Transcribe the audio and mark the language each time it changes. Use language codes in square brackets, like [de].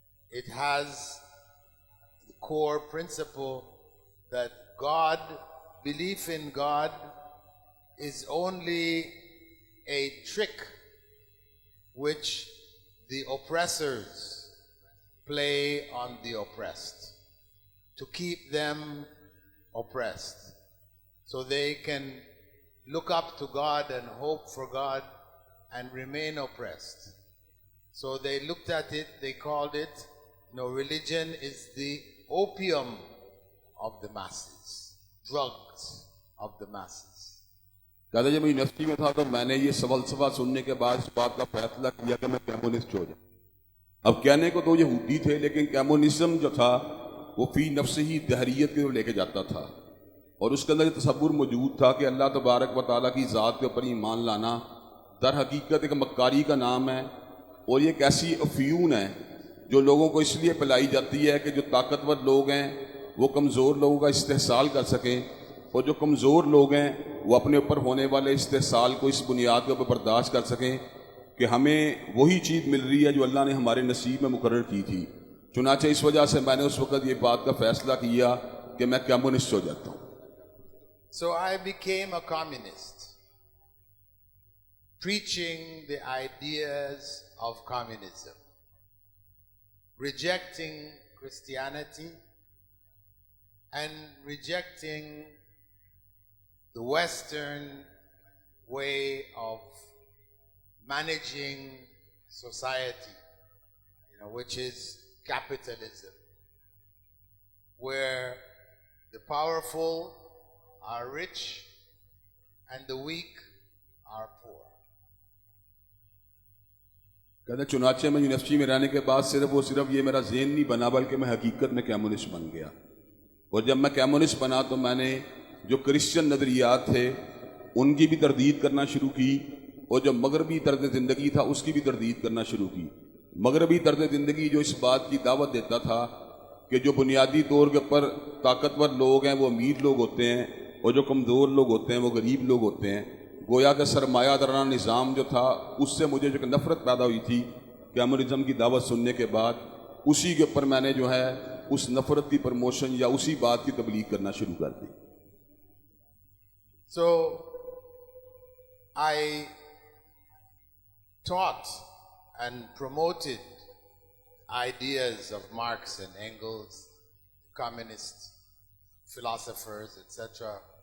[en] it has the core principle that God, belief in God, is only a trick which the oppressors play on the oppressed to keep them oppressed, so they can look up to God and hope for God and remain oppressed. So they looked at it, they called it, religion is the opium of the masses, drugs of the masses. [hi] कहते जब मैं university में था तो मैंने ये सफलसफा सुनने के बाद इस बात का फैसला किया कि मैं कम्युनिस्ट हो जाऊं। अब कहने को तो यहूदी थे, लेकिन कम्युनिज्म जो था वो फी नफ्स ही दहरियत की ओर लेके जाता था और उसके अंदर तसव्वुर मौजूद था कि अल्लाह तबारक व तआला की ज़ात के ऊपर ईमान लाना दर हकीकत एक मक्कारी का नाम है और ये एक ऐसी अफ्यून है जो लोगों को इसलिए पिलाई जाती है कि जो ताकतवर लोग हैं वो कमज़ोर लोगों का इस्तेहसाल कर सकें और जो कमज़ोर लोग हैं वो अपने ऊपर होने वाले इस्तेहसाल को इस बुनियाद के ऊपर बर्दाश्त कर सकें कि हमें वही चीज़ मिल रही है जो अल्लाह ने हमारे नसीब में मुकर्रर की थी। चुनाचे इस वजह से मैंने उस वक़्त ये बात का फ़ैसला किया कि मैं कम्युनिस्ट हो जाता हूँ। [en] So I became a communist, preaching the ideas of communism, rejecting Christianity and rejecting the Western way of managing society, which is capitalism, where the powerful are rich and the weak are poor. [hi] कहते चुनाचे में university में रहने के बाद सिर्फ ये मेरा ज़हन नहीं बना बल्कि मैं हकीकत में कम्युनिस्ट बन गया और जब मैं कम्युनिस्ट बना तो मैंने जो क्रिश्चियन नज़रियात थे उनकी भी तरदीद करना शुरू की और जो मगरबी तर्ज़ ज़िंदगी था उसकी भी तरदीद करना शुरू की। मगरबी तर्ज़ ज़िंदगी जो इस बात की दावत देता था कि जो बुनियादी तौर के ऊपर ताकतवर लोग हैं वो अमीर लोग होते हैं और जो कमज़ोर लोग होते हैं वो गरीब लोग होते हैं, गोया का सरमायादाराना निज़ाम जो था उससे मुझे जो नफ़रत पैदा हुई थी कम्युनिज्म की दावत सुनने के बाद, उसी के ऊपर मैंने जो है उस नफ़रत की प्रमोशन या उसी बात की तबलीग करना शुरू कर दी। [en] So I taught and promoted ideas of Marx and Engels, communist philosophers, etc.